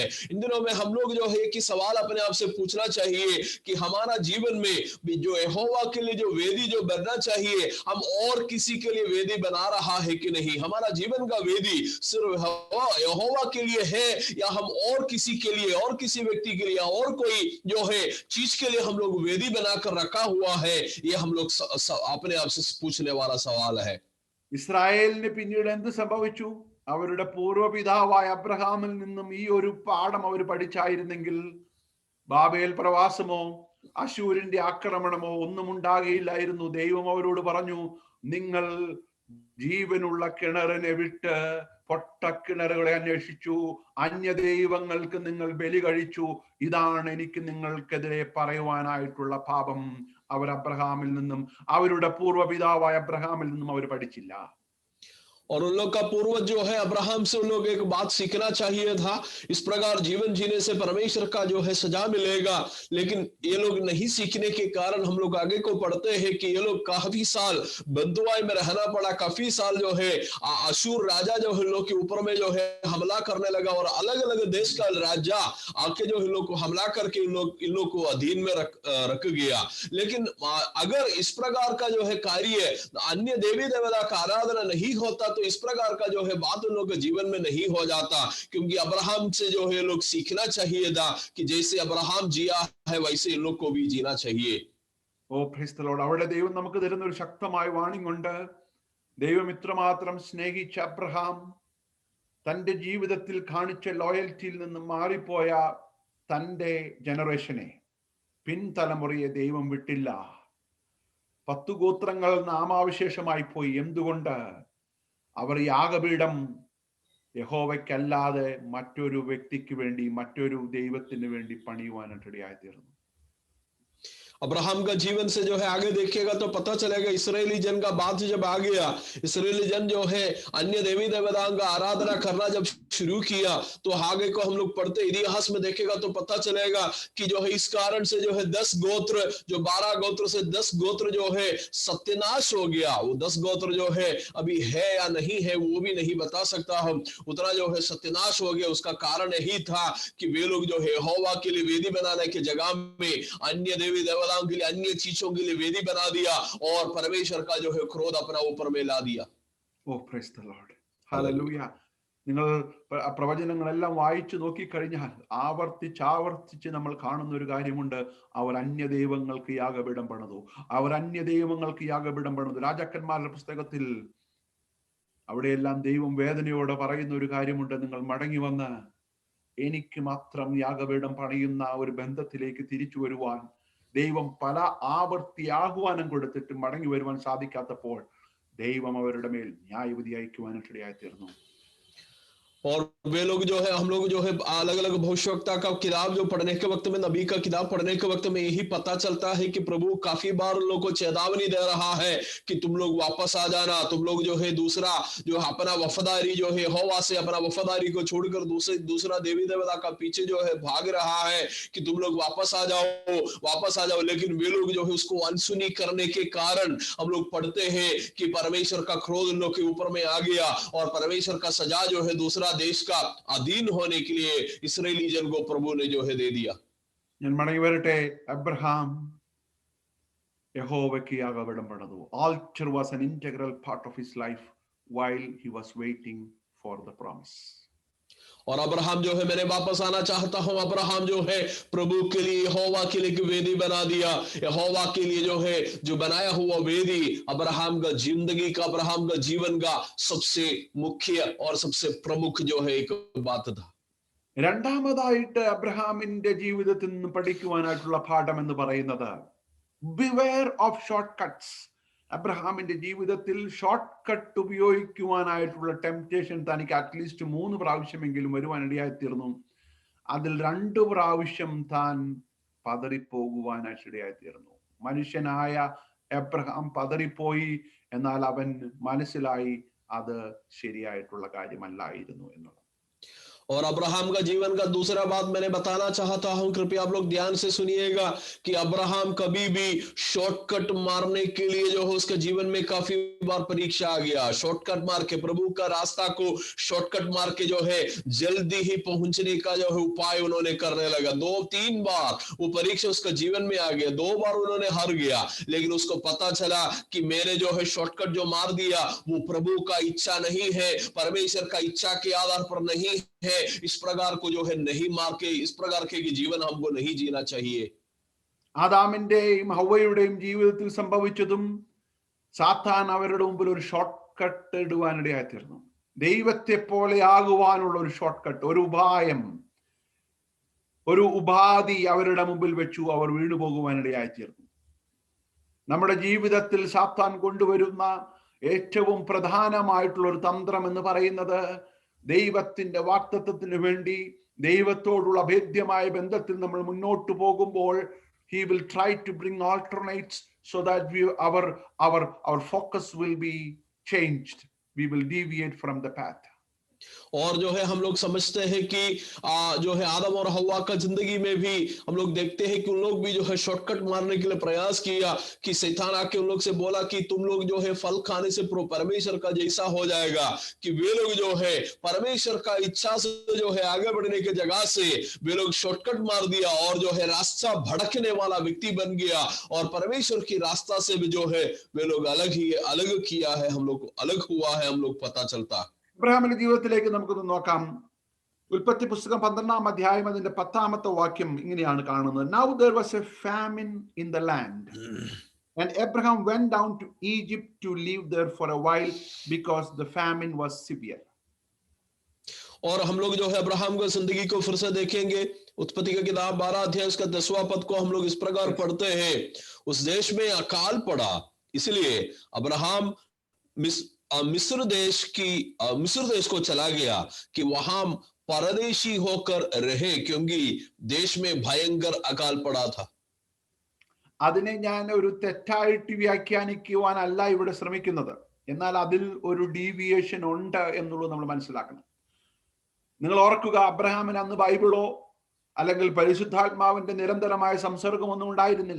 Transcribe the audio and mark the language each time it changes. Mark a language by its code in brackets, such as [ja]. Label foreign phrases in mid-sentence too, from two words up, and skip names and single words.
[hi] इन दिनों में हम लोग जो है कि सवाल अपने आप से पूछना चाहिए कि हमारा जीवन में जो यहोवा के लिए जो वेदी जो बनना चाहिए, हम और किसी के लिए वेदी बना रहा है कि नहीं? हमारा जीवन का वेदी सिर्फ यहोवा के लिए है, या हम और किसी के लिए, और किसी व्यक्ति के लिए, और कोई जो है चीज के लिए हम लोग वेदी बनाकर रखा हुआ है? ये हम लोग अपने आप से पूछने वाला सवाल है। [ml] ഇസ്രായേലിന് പിന്നീട് എന്ത് സംഭവിച്ചു? അവരുടെ പൂർവ്വപിതാവായ അബ്രഹാമിൽ നിന്നും ഈ ഒരു പാഠം അവർ പഠിച്ചായിരുന്നെങ്കിൽ ബാബേൽ പ്രവാസമോ അശൂരിന്റെ ആക്രമണമോ ഒന്നും ഉണ്ടാകുകയില്ലായിരുന്നു. ദൈവം അവരോട് പറഞ്ഞു, നിങ്ങൾ ജീവനുള്ള കിണറിനെ വിട്ട് പൊട്ടക്കിണറുകളെ അന്വേഷിച്ചു, അന്യദൈവങ്ങൾക്ക് നിങ്ങൾ ബലി കഴിച്ചു, ഇതാണ് എനിക്ക് നിങ്ങൾക്കെതിരെ പറയുവാനായിട്ടുള്ള പാപം. അവർ അബ്രഹാമിൽ നിന്നും, അവരുടെ പൂർവ്വപിതാവായ അബ്രഹാമിൽ നിന്നും അവർ പഠിച്ചില്ല. [hi] और उन लोग का पूर्वज जो है अब्राहम से उन लोग एक बात सीखना चाहिए था। इस प्रकार जीवन जीने से परमेश्वर का जो है सजा मिलेगा, लेकिन ये लोग नहीं सीखने के कारण हम लोग आगे को पढ़ते हैं कि ये लोग काफी साल बंधुआई में रहना पड़ा। काफी साल जो है अशूर राजा जो है लोग के ऊपर में जो है हमला करने लगा, और अलग अलग देश का राजा आके जो है लोग को हमला करके इन लोग को अधीन में रख गया। लेकिन अगर इस प्रकार का जो है कार्य अन्य देवी देवता का आराधना नहीं होता, तो इस प्रकार का जो है बात उन लोगों के जीवन में नहीं हो जाता। क्योंकि अब्राहम से जो है लोग सीखना चाहिए था कि जैसे अब्राहम जिया है वैसे इन लोग को भी जीना चाहिए। [en] O praise the Lord. [ml] അവിടെ ദൈവം നമുക്ക് തരുന്ന ഒരു ശക്തമായ വാണിംഗ് ഉണ്ട്. ദൈവം ഇത്രമാത്രം സ്നേഹിച്ച അബ്രഹാം തന്റെ ജീവിതത്തിൽ കാണിച്ച ലോയൽറ്റിയിൽ നിന്ന് മാറിപ്പോയ തന്റെ ജനറേഷനെ, പിൻതലമുറയെ ദൈവം വിട്ടില്ല. 10 ഗോത്രങ്ങൾ നാമാവിശേഷമായി പോയി. എന്തുകൊണ്ട്? അവർ യാഗപീഠം യഹോവയ്ക്കല്ലാതെ മറ്റൊരു വ്യക്തിക്ക് വേണ്ടി, മറ്റൊരു ദൈവത്തിന് വേണ്ടി പണിയുവാനിടയായി തീർന്നു. [hi] अब्राहम का जीवन से जो है आगे देखिएगा तो पता चलेगा, इसराइली जन का बात जब आ गया, इसराइली जन जो है अन्य देवी देवताओं का आराधना करना जब शुरू किया, तो आगे को हम लोग पढ़ते इतिहास में देखेगा तो पता चलेगा कि जो है इस कारण से जो है 10 गोत्र, जो 12 गोत्र से 10 गोत्र जो है सत्यानाश हो गया। वो 10 गोत्र जो है अभी है या नहीं है वो भी नहीं बता सकता हम, उतना जो है सत्यानाश हो गया। उसका कारण यही था कि वे लोग जो है यहोवा के लिए वेदी बनाने की जगह में अन्य देवी देवता के लिए, अन्य चीजों के लिए वेदी बना दिया, और परमेश्वर का जो है क्रोध अपना ऊपर में ला दिया। [en] O praise the Lord. ഹല്ലേലൂയ. [ml] നിങ്ങൾ പ്രവചനങ്ങളെല്ലാം വായിച്ചു നോക്കിക്കഴിഞ്ഞാൽ ആവർത്തിച്ച് നമ്മൾ കാണുന്ന ഒരു കാര്യമുണ്ട്. അവർ അന്യദൈവങ്ങൾക്ക് യാഗപീഠം പണിതു. അവർ അന്യദൈവങ്ങൾക്ക് യാഗപീഠം പണിതു. രാജാക്കന്മാരുടെ പുസ്തകത്തിൽ അവിടെയെല്ലാം ദൈവം വേദനയോടെ പറയുന്ന ഒരു കാര്യമുണ്ട്. നിങ്ങൾ മടങ്ങി വന്ന് എനിക്ക് മാത്രം യാഗപീഠം പണിയുന്ന ഒരു ബന്ധത്തിലേക്ക് തിരിച്ചു വരുവാൻ ദൈവം പല ആവർത്തി ആഹ്വാനം കൊടുത്തിട്ട് മടങ്ങി വരുവാൻ സാധിക്കാത്തപ്പോൾ ദൈവം അവരുടെ മേൽ ന്യായവിധി അയക്കുവാനിടയായി തീർന്നു. [hi] और वे लोग जो है, हम लोग जो है अलग अलग भविष्यवक्ता का किताब जो पढ़ने के वक्त में, नबी का किताब पढ़ने के वक्त में यही पता चलता है कि प्रभु काफी बार उन लोगों को चेतावनी दे रहा है कि तुम लोग वापस आ जाना, तुम लोग जो है दूसरा जो अपना वफादारी जो है यहोवा से अपना वफादारी को छोड़कर दूसरा देवी देवता का पीछे जो है भाग रहा है कि तुम लोग वापस आ जाओ, वापस आ जाओ। लेकिन वे लोग जो है उसको अनसुनी करने के कारण हम लोग पढ़ते हैं कि परमेश्वर का क्रोध उन लोग के ऊपर में आ गया और परमेश्वर का सजा जो है दूसरा देश का अधीन होने के लिए इस्राएली जन को प्रभु ने जो है दे दिया। [ml] ഞാൻ മടങ്ങി വരട്ടെ. അബ്രഹാം യഹോവയ്ക്ക് യാഗപീഠം പണിതു. [en] Altar was an integral part of his life while he was waiting for the promise. [hi] और अब्राहम जो है, मैंने वापस आना चाहता हूं, अब्राहम जो है प्रभु के लिए, यहोवा के लिए वेदी बना दिया। यहोवा के लिए जो है जो बनाया हुआ वेदी अब्राहम का जिंदगी का, अब्राहम का जीवन का सबसे मुख्य और सबसे प्रमुख जो है एक बात था। [ml] രണ്ടാമതായിട്ട് അബ്രഹാമിന്റെ ജീവിതത്തിൽ നിന്ന് പഠിക്കുവാനായിട്ടുള്ള പാഠം എന്ന് പറയുന്നത് [en] beware of short cuts. [ml] അബ്രഹാമിന്റെ ജീവിതത്തിൽ [en] short cut [ml] ഉപയോഗിക്കുവാനായിട്ടുള്ള ടെംപ്റ്റേഷൻ തനിക്ക് അറ്റ്ലീസ്റ്റ് 3 പ്രാവശ്യമെങ്കിലും വരുവാനിടയായി തീർന്നു. അതിൽ 2 പ്രാവശ്യം താൻ പതറിപ്പോകുവാനായിട്ട് ഇടയായി തീർന്നു. മനുഷ്യനായ അബ്രഹാം പതറിപ്പോയി, എന്നാൽ അവൻ മനസ്സിലായി അത് ശരിയായിട്ടുള്ള കാര്യമല്ലായിരുന്നു എന്നുള്ളത്. [hi] और अब्राहम का जीवन का दूसरा बात मैंने बताना चाहता हूं, कृपया आप लोग ध्यान से सुनिएगा कि अब्राहम कभी भी शॉर्टकट मारने के लिए जो है उसके जीवन में काफी बार परीक्षा आ गया। शॉर्टकट मार के, प्रभु का रास्ता को शॉर्टकट मार के जो है जल्दी ही पहुंचने का जो है उपाय उन्होंने करने लगा। 2-3 बार वो परीक्षा उसका जीवन में आ गया, 2 बार उन्होंने हार गया, लेकिन उसको पता चला कि मैंने जो है शॉर्टकट जो मार दिया वो प्रभु का इच्छा नहीं है, परमेश्वर का इच्छा के आधार पर नहीं है। इस प्रकार को जो है नहीं मार के, इस प्रकार के जीवन हमको नहीं जीना चाहिए। [ml] ആദാമിന്റെയും ഹവ്വയുടെയും ജീവിതത്തിൽ സംഭവിച്ചതും സാത്താൻ അവരുടെ മുമ്പിൽ ഒരു [en] short cut [ml] ഇടുവാനിടയായി തീർന്നു. ദൈവത്തെ പോലെ ആകുവാനുള്ള ഒരു [en] short cut, [ml] ഒരു ഉപായം, ഒരു ഉപാധി അവരുടെ മുമ്പിൽ വെച്ചു. അവർ വീണുപോകുവാനിടയായി തീർന്നു. നമ്മുടെ ജീവിതത്തിൽ സാത്താൻ കൊണ്ടുവരുന്ന ഏറ്റവും പ്രധാനമായിട്ടുള്ള ഒരു തന്ത്രം എന്ന് പറയുന്നത് ദൈവത്തിന്റെ വാഗ്ദത്തത്തിന് വേണ്ടി ദൈവത്തോടുള്ള അഭേദ്യമായ ബന്ധത്തിൽ നമ്മൾ മുന്നോട്ട് പോകുമ്പോൾ [en] he will try to bring alternates so that our focus will be changed. We will deviate from the path. [hi] और जो है हम लोग समझते हैं कि जो है आदम और हव्वा का जिंदगी में भी हम लोग देखते हैं कि उन लोग भी जो है शॉर्टकट मारने के लिए प्रयास किया कि शैतान आके उन लोग से बोला कि तुम लोग जो है फल खाने से परमेश्वर का जैसा हो जाएगा, कि वे लोग जो है परमेश्वर का इच्छा से जो है आगे बढ़ने के जगह से वे लोग शॉर्टकट मार दिया और जो है रास्ता भड़कने वाला व्यक्ति बन गया और परमेश्वर की रास्ता से भी जो है वे लोग अलग किया है, हम लोग अलग हुआ है, हम लोग पता चलता। [ml] അബ്രഹാമിന്റെ ജീവിതത്തിലേക്ക് നമുക്കൊന്ന് നോക്കാം. ഉൽപ്പത്തി പുസ്തകം 12-ാം അധ്യായം അതിന്റെ 10-ാമത്തെ വാക്യം ഇങ്ങനെയാണ് കാണുന്നത്. [en] Now there was a famine in the land and Abraham went down to Egypt to live there for a while because the famine was severe. [hi] और हम लोग जो है अब्राहम की जिंदगी को फिर से देखेंगे। उत्पत्ति का किताब 12 अध्याय उसका 10वां पद को हम लोग इस प्रकार पढ़ते हैं, उस देश में अकाल पड़ा, इसलिए अब्राहम मिस्र देश को चला गया कि वहां परदेशी होकर रहे, क्योंकि देश में भयंकर अकाल पड़ा था। [ml] അതിനെ ഞാൻ ഒരു തെറ്റായിട്ട് വ്യാഖ്യാനിക്കുവാനല്ല ഇവിടെ ശ്രമിക്കുന്നത്, എന്നാൽ അതിൽ ഒരു ഡീവിയേഷൻ ഉണ്ട് എന്നുള്ളത് നമ്മൾ മനസ്സിലാക്കണം. നിങ്ങൾ ഓർക്കുക, അബ്രഹാമിന് അന്ന് ബൈബിളോ അല്ലെങ്കിൽ പരിശുദ്ധാത്മാവിന്റെ നിരന്തരമായ സംസർഗമൊന്നും ഉണ്ടായിരുന്നില്ല.